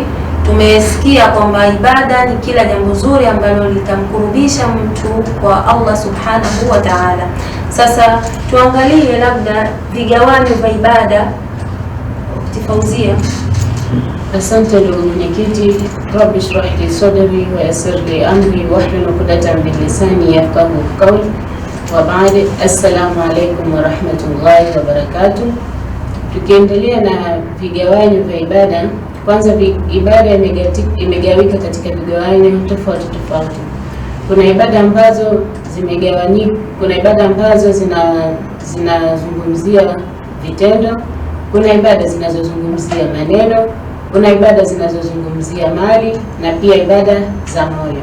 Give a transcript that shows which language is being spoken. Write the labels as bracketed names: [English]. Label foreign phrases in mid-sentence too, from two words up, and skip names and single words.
[Swahili] Tumesikia kwamba ibada ni kila jambo zuri ambalo litamkurubisha mtu kwa Allah [Arabic] سبحانه وتعالى. [Swahili] Sasa tuangalie labda vigawanyo vya ibada. Ukhti Fauzia. Asante ndugu mwenyekiti. [Arabic] رب اشرح لي صدري ويسر لي أمري واحلل عقدة من لساني يفقهوا قولي. وبعد، السلام عليكم ورحمة الله وبركاته. [Swahili] Tukiendelea na vigawanyo vya ibada, kwanza ibada imegawika katika vigawanyo tofauti tofauti. Kuna ibada ambazo zimegawanyika, kuna ibada ambazo zinazungumzia vitendo, kuna ibada zinazozungumzia maneno, kuna ibada zinazozungumzia mali, na pia ibada za moyo.